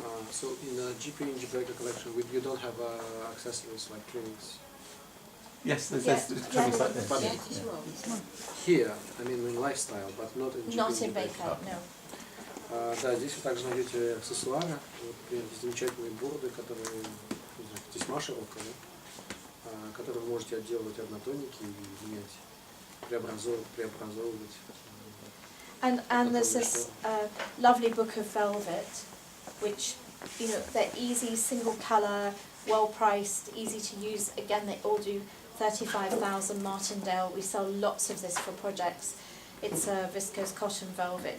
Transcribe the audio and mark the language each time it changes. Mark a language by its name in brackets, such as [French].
[English] So in the GP&J Baker collection, you don't have accessories like trimmings. Yes, there's trimmings like this. But here, I mean in lifestyle, but not in GP&J Not in Baker, no. [Russian] Да, здесь вы также найдете аксессуары. Вот, например, замечательные борды, которые, не знаю, тесьма широкая, которые вы можете отделывать однотонники и менять, преобразовывать. [English] And there's this lovely book of velvet, which, you know, they're easy, single colour, well priced, easy to use. Again, they all do 35,000 Martindale. We sell lots of this for projects. It's a viscose cotton velvet.